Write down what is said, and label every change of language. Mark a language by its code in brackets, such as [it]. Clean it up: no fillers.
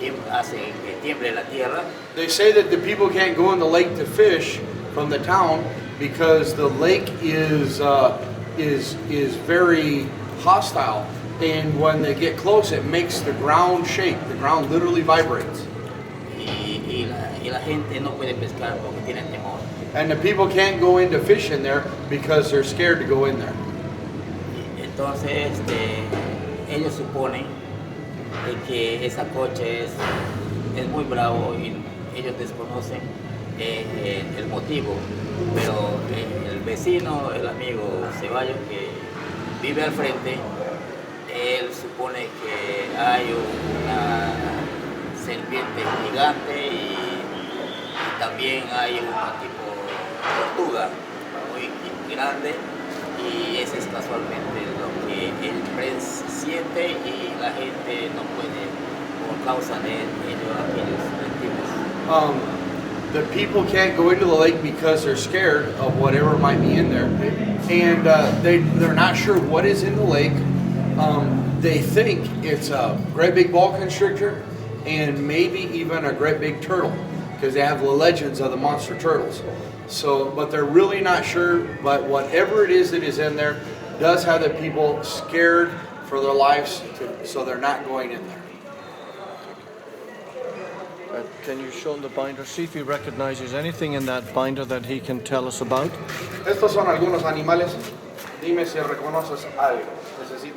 [es] Hace que tiemble la tierra. [en] They say that the people can't go in the lake to fish from the town because the lake is very hostile, and when they get close, it makes the ground shake. The ground literally vibrates. [es] Y la gente no puede pescar porque tienen temor. [en] And the people can't go in to fish in there because they're scared to go in there. [es] Entonces, ellos suponen de que esa cocha es muy bravo y ellos desconocen el motivo, pero el vecino, el amigo Ceballos que vive al frente, él supone que hay una serpiente gigante y también hay un tipo tortuga muy grande, y ese es casualmente lo que él siente y la gente no puede por causa de aquellos tipos. [en] The people can't go into the lake because they're scared of whatever might be in there, and they're not sure what is in the lake. They think it's a great big boa constrictor and maybe even a great big turtle, because they have the legends of the monster turtles. So, but they're really not sure. But whatever it is that is in there does have the people scared for their lives, so they're not going in there. Can you show him the binder? See if he recognizes anything in that binder that he can tell us about. [es] Estos son algunos animales. Dime si reconoces algo. Necesito